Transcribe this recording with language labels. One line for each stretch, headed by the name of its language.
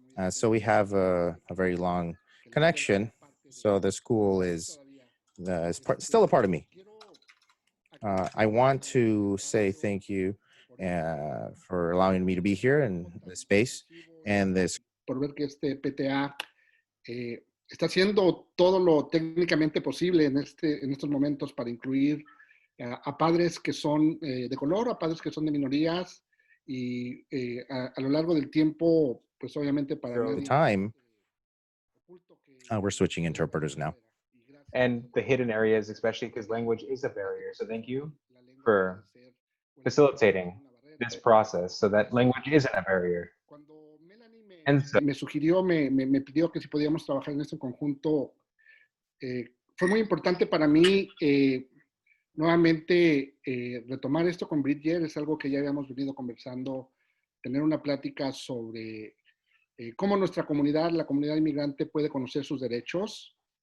English: So we have a very long connection. So the school is still a part of me. I want to say thank you for allowing me to be here in this space and this.
Spanish: Por ver que este PTA está haciendo todo lo técnicamente posible en estos momentos para incluir a padres que son de color, a padres que son de minorías y a lo largo del tiempo, pues obviamente para
English: the time, we're switching interpreters now. And the hidden areas, especially because language is a barrier. So thank you for facilitating this process so that language isn't a barrier. And so,
Spanish: me sugirió, me pidió que si podíamos trabajar en este conjunto. Fue muy importante para mí nuevamente retomar esto con Bridger. Es algo que ya habíamos venido conversando, tener una plática sobre cómo nuestra comunidad, la comunidad inmigrante, puede conocer sus derechos.